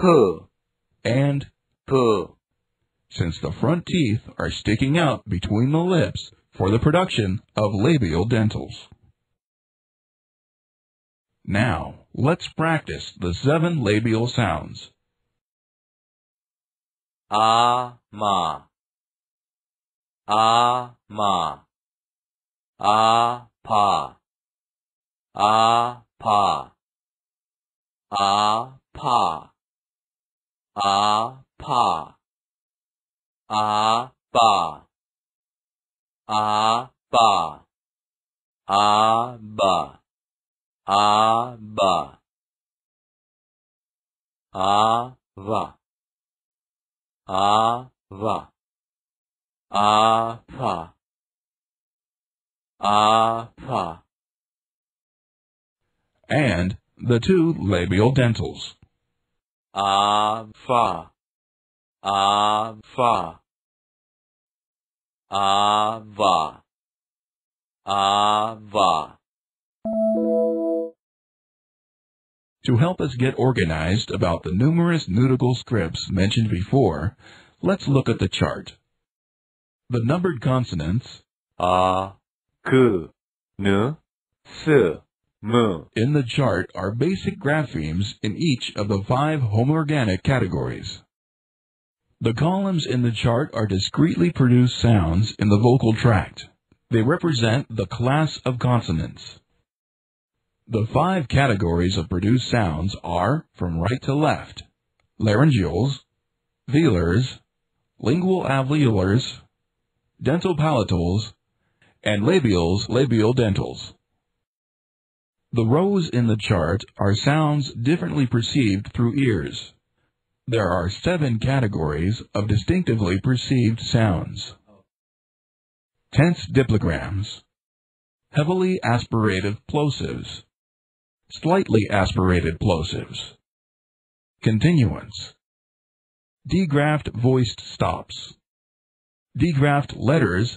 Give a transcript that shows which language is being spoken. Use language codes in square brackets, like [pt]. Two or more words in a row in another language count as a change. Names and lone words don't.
[en] and, P, since the front teeth are sticking out between the lips for the production of labial dentals. Now, let's practice the 7 labial sounds. A, Ma, A, Ma, A, Pa, A, Pa, A, Pa, A, Pa, A, Ba, A, Ba, A, Ba, A, Ba, A, Va, A, Va, A, Pa, A, Pa, And the 2 labial dentals. A, Fa, A, Fa, A, Va, A, Va. To help us get organized about the numerous Nurigle scripts mentioned before, let's look at the chart. The numbered consonants A, K, N, S, M. in the chart are basic graphemes in each of the 5 homoorganic categories. The columns in the chart are discretely produced sounds in the vocal tract. They represent the class of consonants. The 5 categories of produced sounds are, from right to left, laryngeals, velars, lingual alveolars, dental palatals, and labials labiodentals. The rows in the chart are sounds differently perceived through ears. There are 7 categories of distinctively perceived sounds. Tense diplograms, heavily aspirated plosives, slightly aspirated plosives, continuance, degraphed voiced stops, degraphed letters.